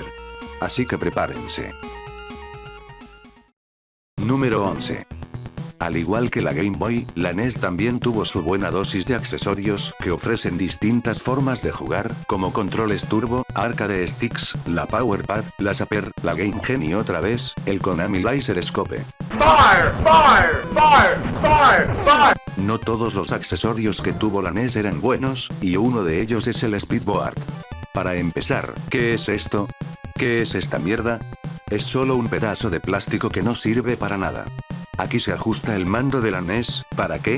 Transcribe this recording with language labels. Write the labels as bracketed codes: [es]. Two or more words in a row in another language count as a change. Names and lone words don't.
[es] Así que prepárense. Número 11. Al igual que la Game Boy, la NES también tuvo su buena dosis de accesorios que ofrecen distintas formas de jugar, como controles turbo, [en] arcade sticks, [es] la Power Pad, la Zapper, la Game Gen y otra vez, el Konami Laser Scope. [en] Fire! Fire! Fire! Fire! Fire! [es] No todos los accesorios que tuvo la NES eran buenos, y uno de ellos es el Speedboard. Para empezar, ¿qué es esto? ¿Qué es esta mierda? Es solo un pedazo de plástico que no sirve para nada. Aquí se ajusta el mando de la NES, ¿para qué?